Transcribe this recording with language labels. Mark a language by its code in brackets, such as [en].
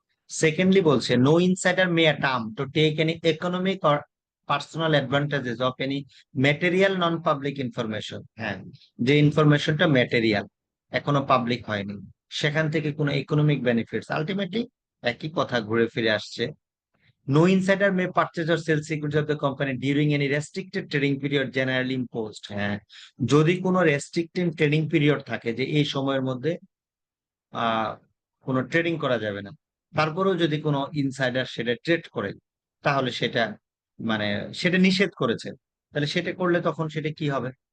[en] Secondly বলছে no insider may attempt to take any economic or personal advantages of any material non public information. [bn] হ্যাঁ, যে ইনফরমেশনটা material এখনো public হয়নি, সেখান থেকে কোনো ইকোনমিক বেনিফিটস, আলটিমেটলি একই কথা ঘুরে ফিরে আসছে। [en] No insider may purchase or sell securities of the company during any restricted trading period generally imposed. [bn] হ্যাঁ, যদি কোনো রেস্ট্রিক্টেড ট্রেডিং পিরিয়ড থাকে যে এই সময়ের মধ্যে আহ কোনো ট্রেডিং করা যাবে না, তারপরেও যদি কোনো ইনসাইডার সেটা ট্রেড করে, তাহলে সেটা মানে সেটা নিষেধ করেছে, তাহলে সেটা করলে তখন সেটা কি হবে?